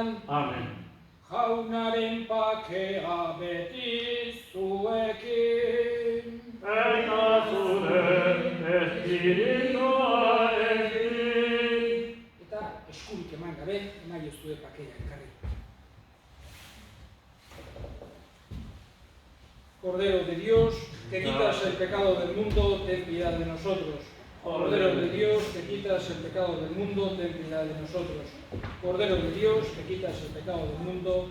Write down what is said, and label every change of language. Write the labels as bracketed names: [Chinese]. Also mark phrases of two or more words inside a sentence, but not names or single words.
[Basque] Amen. Jaunaren pakea beti zuekin. Eta zure espirituarekin. Eta eskurik eman gabe, emaiozue pakea ekarri. [Spanish] Cordero de Dios, que quitas el pecado del mundo, ten piedad de nosotros. Cordero de Dios, que quitas el pecado del mundo, ten piedad de nosotros. Cordero de Dios, que quitas el pecado del mundo,